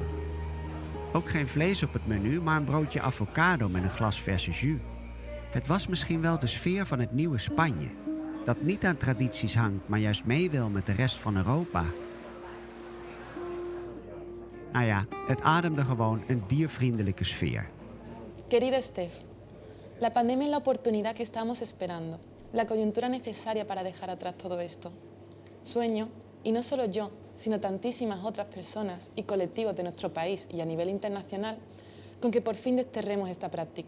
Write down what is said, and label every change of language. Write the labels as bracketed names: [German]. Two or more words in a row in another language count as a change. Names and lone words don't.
[Dutch] Ook geen vlees op het menu, maar een broodje avocado met een glas verse jus. Het was misschien wel de sfeer van het nieuwe Spanje, dat niet aan tradities hangt, maar juist mee wil met de rest van Europa. Nou ja, het ademde gewoon een diervriendelijke sfeer. [Spanish] Querida Steph, la pandemia es la oportunidad que estamos esperando, la coyuntura necesaria para dejar atrás todo esto. Sueño, y no solo yo, sino tantísimas otras personas y colectivos de nuestro país y a nivel internacional, con que por fin desterremos esta práctica.